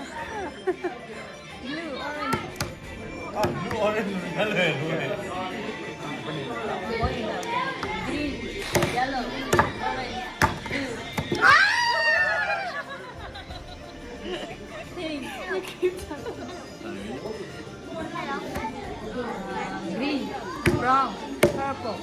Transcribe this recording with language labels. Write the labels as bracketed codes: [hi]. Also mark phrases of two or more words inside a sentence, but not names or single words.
[en] blue, orange. [th] อ่ะดูออเรนจ์เหมือนกันเลยดูเลย [en] Green, yellow, orange, blue. Pink. Green, brown, purple.